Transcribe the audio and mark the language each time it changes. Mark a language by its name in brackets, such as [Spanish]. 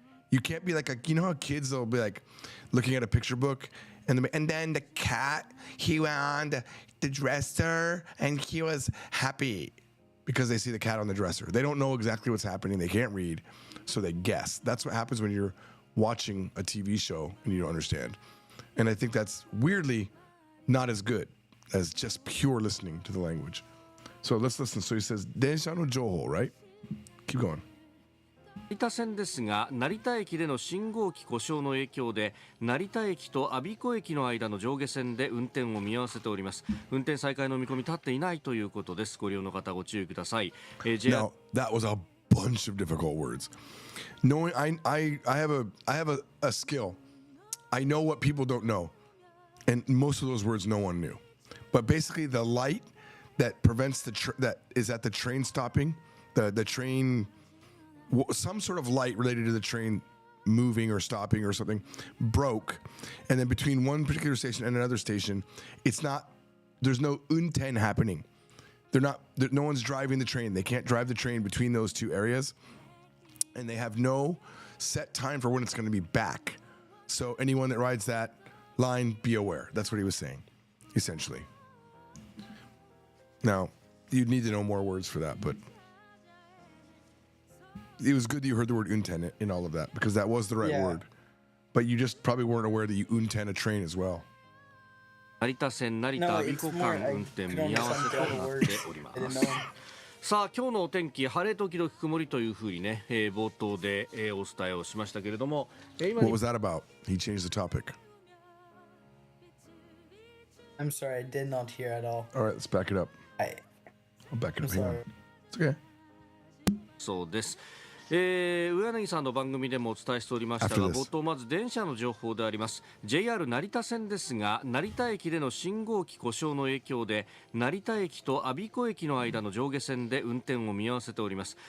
[English] You can't be like, you know how kids, they'll be like looking at a picture book and then the cat, he went on the dresser and he was happy because they see the cat on the dresser. They don't know exactly what's happening. They can't read, so they guess. That's what happens when you're watching a TV show and you don't understand. And I think that's weirdly not as good as just pure listening to the language. So let's listen. So he says, [Japanese] 電車の情報, [English] right? Keep going. [Japanese] 成田線ですが、成田駅での信号機故障の影響で成田駅と我孫子駅の間の上下線で運転を見合わせております。運転再開の見込み立っていないということです。ご利用の方ご注意ください。 [English] Now, that was a bunch of difficult words. Knowing I have a skill. I know what people don't know. And most of those words no one knew. But basically the light that prevents that is at the train stopping, the train, some sort of light related to the train moving or stopping or something broke, and then between one particular station and another station, there's no unten happening. No one's driving the train. They can't drive the train between those two areas, and they have no set time for when it's going to be back. So anyone that rides that line, be aware. That's what he was saying, essentially. Now, you'd need to know more words for that, but it was good that you heard the word unten in all of that, because that was the right word. But you just probably weren't aware that you unten a train as well. [Japanese] 成田線成田我孫子間運転見合わせとなっております。さあ今日のお天気晴れ時々曇りというふうにね、冒頭で、お伝えをしましたけれども、 [English] What was that about? He changed the topic. I'm sorry, I did not hear at all. All right, let's back it up. I'll back it up. Hang on. It's okay. [Japanese] そうです。上柳さんの番組でもお伝えしておりましたが、冒頭まず電車の情報であります。 JR 成田線ですが、成田駅での信号機故障の影響で成田駅と我孫子駅の間の上下線で運転を見合わせております。